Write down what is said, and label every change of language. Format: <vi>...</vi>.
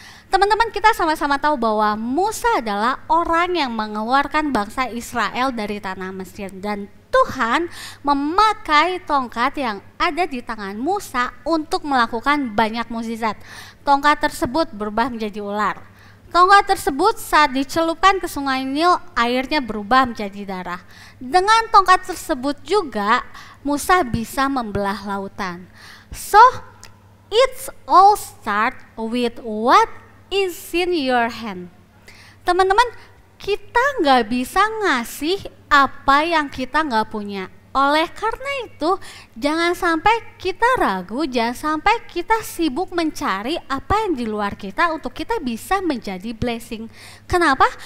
<id>Teman-teman, kita sama-sama tahu bahwa Musa adalah orang yang mengeluarkan bangsa Israel dari tanah Mesir, dan Tuhan memakai tongkat yang ada di tangan Musa untuk melakukan banyak mukjizat. Tongkat tersebut berubah menjadi ular. Tongkat tersebut saat dicelupkan ke sungai Nil, airnya berubah menjadi darah. Dengan tongkat tersebut juga Musa bisa membelah lautan.</id> <en>So, it's all start with what is in your hand.</en> <id>Teman-teman, kita nggak bisa ngasih apa yang kita nggak punya. Oleh karena itu, jangan sampai kita ragu, jangan sampai kita sibuk mencari apa yang di luar kita untuk kita bisa menjadi blessing. Kenapa?</id>